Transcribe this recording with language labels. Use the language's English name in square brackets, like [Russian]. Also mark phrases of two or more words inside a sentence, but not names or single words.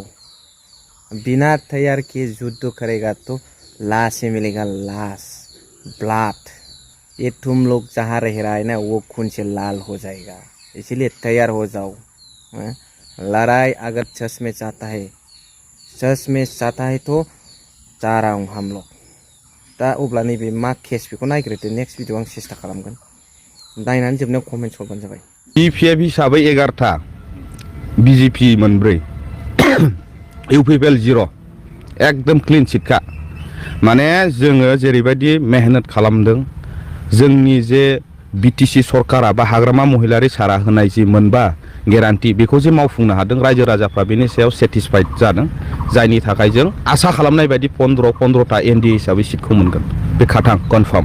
[Hindi] बिना तैयार किए युद्ध करेगा तो लाश ही मिलेगा, लाश, ब्लड। ये तुम लोग जहाँ रह रहा है ना, वो खून से लाल हो जाएगा, इसीलिए तैयार हो जाओ। लड़ाई अगर सच में चाहता है तो जा रहा हूँ हम लोग। [Bodo] दा अब्ला नैबे मा केस बेखौ नायग्रोदो, नेक्स्ट भिडिअ आं सेस्था खालामगोन। नायनानै जोबनायाव कमेन्ट हरबानो जाबाय। इपिएफ हिसाबै 11टा, बीजेपी 4, इउपिपिएल 0, एकदम [English] clean chitखा। [Bodo] माने जोङो जेरैबायदि मेहनत खालामदों, जोंनि जे बिटिसि सरकारा बा हाग्रामा महिलारि सारा होनाय जि मोनबा गेरान्टि, बेखौ जे मावफुंनो हादों, रायजो राजाफ्रा बेनि सायाव सेटिसफाइड जादों, जायनि थाखाय जों आसा खालामनाय बायदि 15टा एनडि हिसाबै सिटखौ मोनगोन, बे खाथां कनफार्म।